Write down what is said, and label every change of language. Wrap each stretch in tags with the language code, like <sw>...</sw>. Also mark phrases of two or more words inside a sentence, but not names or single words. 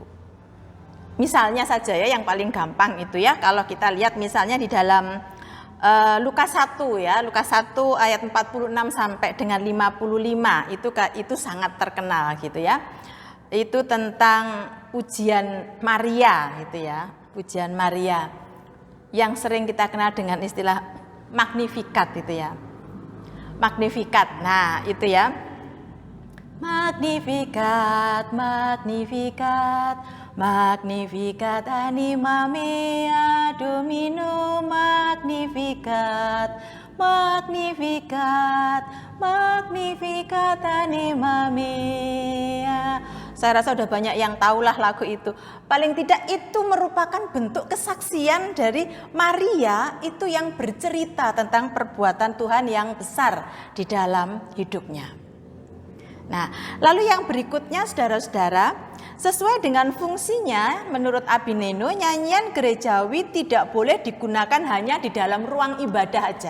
<id>Misalnya saja ya yang paling gampang itu ya, kalau kita lihat misalnya di dalam Lukas 1 ya, Lukas 1 ayat 46 sampai dengan 55 itu sangat terkenal gitu ya. Itu tentang pujian Maria gitu ya, pujian Maria yang sering kita kenal dengan istilah Magnificat itu ya. Magnificat. Nah, itu ya.</id> <la>Magnificat, Magnificat, Magnificat anima mea Domino, Magnificat, Magnificat, Magnificat anima mea.</la> <id>Saya rasa sudah banyak yang tahulah lagu itu. Paling tidak itu merupakan bentuk kesaksian dari Maria itu yang bercerita tentang perbuatan Tuhan yang besar di dalam hidupnya. Nah, lalu yang berikutnya saudara-saudara, sesuai dengan fungsinya menurut Abineno, nyanyian gerejawi tidak boleh digunakan hanya di dalam ruang ibadah aja.</id>